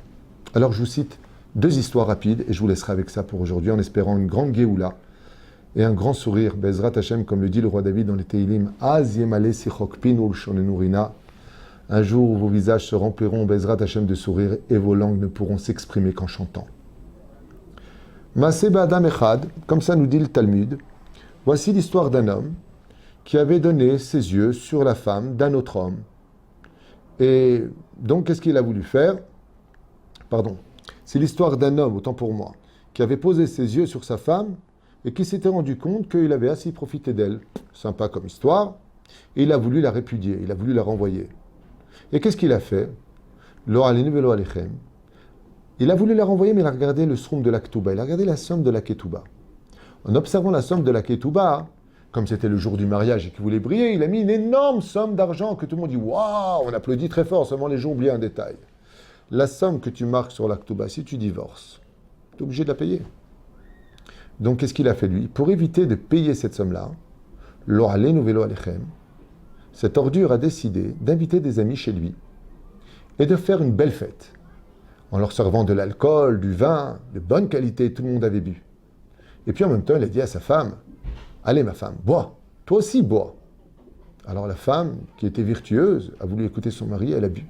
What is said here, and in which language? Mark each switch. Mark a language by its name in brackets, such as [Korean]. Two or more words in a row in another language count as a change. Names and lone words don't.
[French] Alors je vous cite deux histoires rapides et je vous laisserai avec ça pour aujourd'hui en espérant une grande géoula et un grand sourire, [Hebrew] בעזרת השם, [French] comme le dit le roi David dans les Teilim, [Hebrew] אז ימלא שחוק פינו ולשוננו רינה. [French] Un jour où vos visages se rempliront, [Hebrew] בעזרת השם, [French] de sourire et vos langues ne pourront s'exprimer qu'en chantant. [Hebrew] מעשה באדם אחד, [French] comme ça nous dit le Talmud, voici l'histoire d'un homme qui avait donné ses yeux sur la femme d'un autre homme. Et donc, qu'est-ce qu'il a voulu faire? Pardon. C'est l'histoire d'un homme, autant pour moi, qui avait posé ses yeux sur sa femme et qui s'était rendu compte qu'il avait assez profité d'elle. Sympa comme histoire. Et il a voulu la répudier, il a voulu la renvoyer. Et qu'est-ce qu'il a fait? [Hebrew] לא עלינו ולא עליכם. [French] Il a voulu la renvoyer, mais il a regardé le sroum de la ketouba. Il a regardé la somme de la ketouba. En observant la somme de la ketouba, comme c'était le jour du mariage et qu'il voulait briller, il a mis une énorme somme d'argent que tout le monde dit « Waouh !» On applaudit très fort, seulement les gens oublient un détail. La somme que tu marques sur la ketouba, si tu divorces, tu es obligé de la payer. Donc, qu'est-ce qu'il a fait lui? Pour éviter de payer cette somme-là, [Hebrew] לא עלינו ולא עליכם, [French] cette ordure a décidé d'inviter des amis chez lui et de faire une belle fête, en leur servant de l'alcool, du vin, de bonne qualité, tout le monde avait bu. Et puis en même temps, il a dit à sa femme, « Allez ma femme, bois, toi aussi bois. » Alors la femme, qui était virtueuse, a voulu écouter son mari, elle a bu.